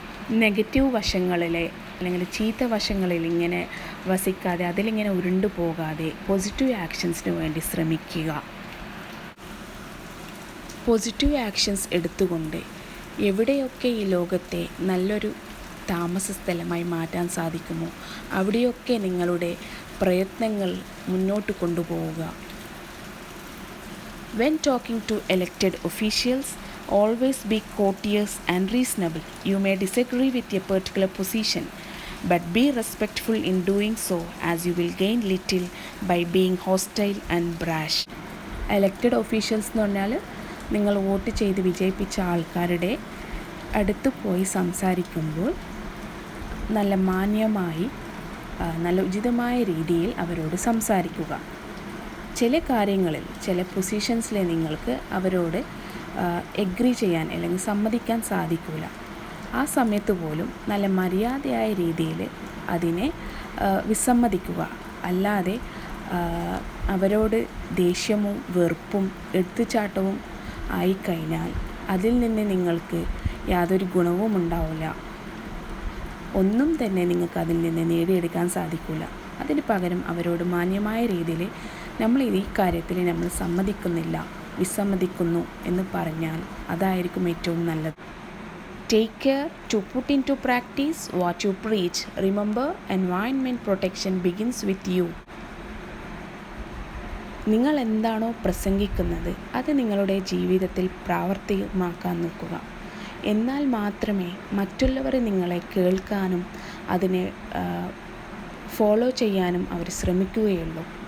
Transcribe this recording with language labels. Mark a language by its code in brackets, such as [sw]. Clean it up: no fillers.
[ml] Negative വശങ്ങളിലെ അല്ലെങ്കിൽ ചീത്ത വശങ്ങളിൽ ഇങ്ങനെ വസിക്കാതെ, അതിലിങ്ങനെ ഉരുണ്ടു പോകാതെ പോസിറ്റീവ് ആക്ഷൻസിന് വേണ്ടി ശ്രമിക്കുക. പോസിറ്റീവ് ആക്ഷൻസ് എടുത്തുകൊണ്ട് എവിടെയൊക്കെ ഈ ലോകത്തെ നല്ലൊരു താമസ സ്ഥലമായി മാറ്റാൻ സാധിക്കുമോ അവിടെയൊക്കെ നിങ്ങളുടെ പ്രയത്നങ്ങൾ മുന്നോട്ട് കൊണ്ടുപോവുക. [en] When talking to elected officials, always be courteous and reasonable. You may disagree with a particular position, but be respectful in doing so, as you will gain little by being hostile and brash. [ml] Elected officials എന്ന് പറഞ്ഞാൽ നിങ്ങൾ vote ചെയ്ത് വിജയിപ്പിച്ച ആൾക്കാരുടെ അടുത്ത് പോയി സംസാരിക്കുമ്പോൾ നല്ല മാന്യമായി, നല്ല ഉചിതമായ രീതിയിൽ അവരോട് സംസാരിക്കുക. ചില കാര്യങ്ങളിൽ, ചില പൊസിഷൻസിൽ നിങ്ങൾക്ക് അവരോട് എഗ്രി ചെയ്യാൻ അല്ലെങ്കിൽ സമ്മതിക്കാൻ സാധിക്കില്ല. ആ സമയത്ത് പോലും നല്ല മര്യാദയായ രീതിയിൽ അതിനെ വിസമ്മതിക്കുക. അല്ലാതെ അവരോട് ദേഷ്യവും വെറുപ്പും എടുത്തുചാട്ടവും ആയിക്കഴിഞ്ഞാൽ അതിൽ നിന്ന് നിങ്ങൾക്ക് യാതൊരു ഗുണവും ഉണ്ടാവില്ല. ഒന്നും തന്നെ നിങ്ങൾക്ക് അതിൽ നിന്ന് നേടിയെടുക്കാൻ സാധിക്കില്ല. അതിന് പകരം അവരോട് മാന്യമായ രീതിയിൽ നമ്മൾ ഈ കാര്യത്തിൽ നമ്മൾ സമ്മതിക്കുന്നില്ല, വിസമ്മതിക്കുന്നു എന്ന് പറഞ്ഞാൽ അതായിരിക്കും ഏറ്റവും നല്ലത്. Take care to put into practice what you preach. Remember, environment protection begins with you. നിങ്ങൾ എന്താണോ പ്രസംഗിക്കുന്നത് അത് നിങ്ങളുടെ ജീവിതത്തിൽ പ്രാവർത്തികമാക്കാൻ നോക്കുക. എന്നാൽ മാത്രമേ മറ്റുള്ളവർ നിങ്ങളെ കേൾക്കാനും അതിനെ ഫോളോ ചെയ്യാനും അവർ ശ്രമിക്കുകയുള്ളൂ.